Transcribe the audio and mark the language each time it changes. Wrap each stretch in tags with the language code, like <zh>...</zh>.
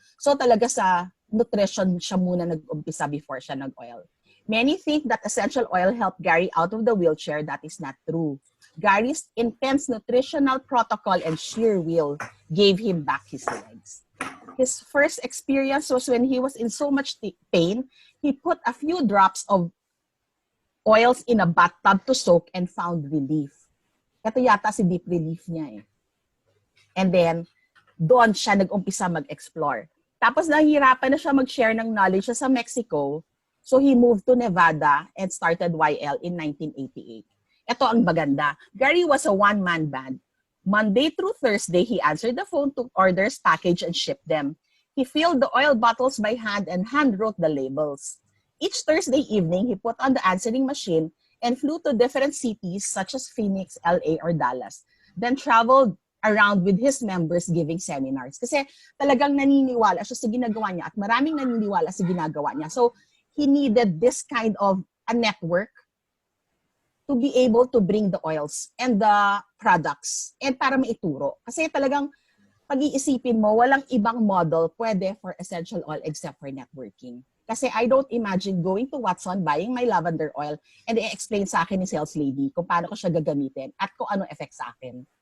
<tl>So talaga sa nutrition siya muna nag-umpisa before siya nag-oil.</tl> <en>Many think that essential oil helped Gary out of the wheelchair. That is not true. Gary's intense nutritional protocol and sheer will gave him back his legs. His first experience was when he was in so much pain, he put a few drops of oils in a bathtub to soak and found relief.</en> <tl>Ito yata si deep relief niya eh. And then, doon siya nag-umpisa mag-explore. Tapos nahihirapan na siya mag-share ng knowledge siya sa Mexico.</tl> <en>So he moved to Nevada and started YL in 1988.</en> <tl>Ito ang maganda.</tl> <en>Gary was a one-man band. Monday through Thursday, he answered the phone, took orders, packaged, and shipped them. He filled the oil bottles by hand and hand-wrote the labels. Each Thursday evening, he put on the answering machine and flew to different cities such as Phoenix, LA, or Dallas. Then traveled around with his members giving seminars.</en> <tl>Kasi talagang naniniwala siya sa ginagawa niya at maraming naniniwala sa ginagawa niya.</tl> <en>So, he needed this kind of a network to be able to bring the oils and the products and</en> <tl>para maituro. Kasi talagang pag-iisipin mo, walang ibang model pwede for essential oil except for networking. Kasi</tl> <en>I don't imagine going to Watson, buying my lavender oil,</en> <tl>and i-explain sa akin ni sales lady kung paano ko siya gagamitin at kung ano effect sa akin.</tl>